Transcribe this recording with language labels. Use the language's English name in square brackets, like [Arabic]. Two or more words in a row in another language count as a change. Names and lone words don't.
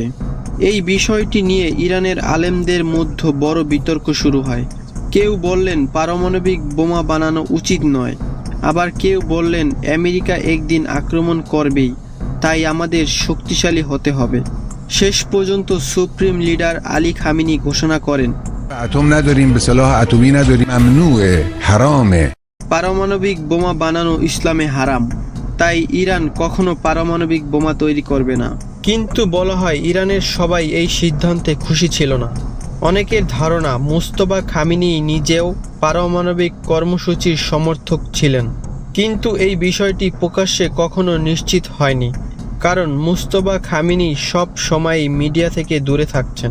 [Bangla] এই বিষয়টি নিয়ে ইরানের আলেমদের মধ্যে বড় বিতর্ক শুরু হয়। কেউ বললেন পারমাণবিক বোমা বানানো উচিত নয়, আবার কেউ বললেন আমেরিকা একদিন আক্রমণ করবেই, তাই আমাদের শক্তিশালী হতে হবে। শেষ পর্যন্ত [English] supreme leader [Bangla] আলী খামেনি ঘোষণা করেন [Persian] اتم نداریم به صلاح اتمی نداریم ممنوعه حرامه [Bangla] পারমাণবিক বোমা বানানো ইসলামে হারাম, তাই ইরান কখনো পারমাণবিক বোমা তৈরি করবে না। কিন্তু বলা হয় ইরানের সবাই এই সিদ্ধান্তে খুশি ছিল না। অনেকের ধারণা মুস্তফা খামেনি নিজেও পারমাণবিক কর্মসূচির সমর্থক ছিলেন, কিন্তু এই বিষয়টি প্রকাশ্যে কখনো নিশ্চিত হয়নি, কারণ মুস্তফা খামেনি সব সময়ই মিডিয়া থেকে দূরে থাকছেন।